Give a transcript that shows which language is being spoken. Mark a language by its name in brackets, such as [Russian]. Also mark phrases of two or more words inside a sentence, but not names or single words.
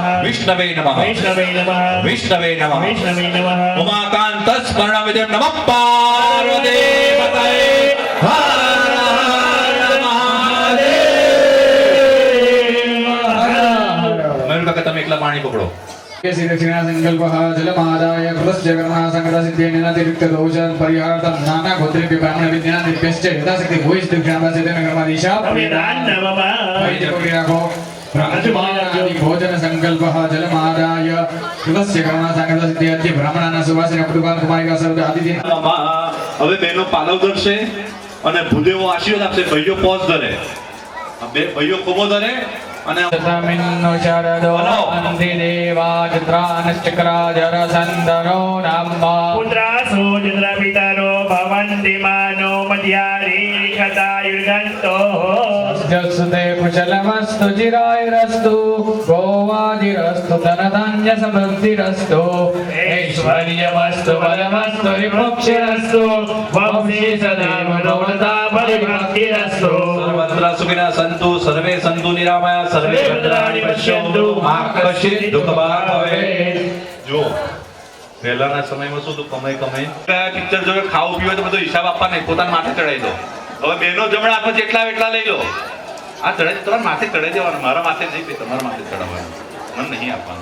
[Sanskrit] વિષ્ણવે નમઃ વૈષ્ણવે નમઃ વિષ્ણવે નમઃ વૈષ્ણવે નમઃ. ઉમાકાંત સ્મરણ વિદમ નમઃ પાર્વતી પતये હર હર મહાદેવ. [Gujarati] મયુર કાકા તમે એકલા પાણી પકડો. [Sanskrit] श्री दक्षिणा संकल्पः जलमादाय कृतस्य कर्मणा संकटा सिद्धेन अतिरिक्त दोषान् परिहारार्थं नाना गोत्रेभ्य ब्राह्मण विद्यानादिभ्यश्च यथाशक्ति भूयिष्ठ दक्षिणादासेन कर्मादिशा अभिदान नमः. वैदिकविरागो ब्रह्मजुमानादि भोजन संकल्पः जलमादाय कृतस्य कर्मणा संकटा सिद्धेन ब्राह्मणानां सुवासिन कुटुंबान् कुमारिका सर्व आदिदिन [Gujarati] હવે બેનો પાલવ ધરશે અને ભૂદેવો આશીર્વાદ આપશે. ભાઈઓ પોઝ ધરે, બે ભાઈઓ કોમો ધરે અને [Sanskrit] तमिन्नु शरदो अन्ति देवा चित्रानश्चक्राजरसन्दनो नमः पुत्रासो चन्द्रपितरो भवन्ति मानो मध्यारीखतायुर्गन्तो. जसुते कुशलमस्तु चिरायुरस्तु गोवादिरस्तु धनधान्यसमृद्धिरस्तु ऐश्वर्यमस्तु बलमस्तु विमुक्षिरस्तु वंशी सदा मनोरथा परिभक्तिरस्तु. સર્વત્ર સુખિનઃ સંતુ સર્વે સંતુ નિરામયા સર્વે ભદ્રાણિ પશ્યન્તુ મા કશ્ચિત દુઃખ ભાગ ભવેત. [Gujarati] જો પહેલાના સમયમાં શું હતું, કમાઈ પિક્ચર જોવે, ખાવું પીવું તો બધો હિસાબ આપવા નહીં, પોતાના માથે ચડાવી દો. હવે બેનો જમણા હાથમાં જેટલા એટલા લઈ લો, આ ચડાવી તમારા માથે ચડાવી દેવાનું, મારા માથે નહીં, તમારા માથે ચડાવવાનું, મને નહીં આપવાનું.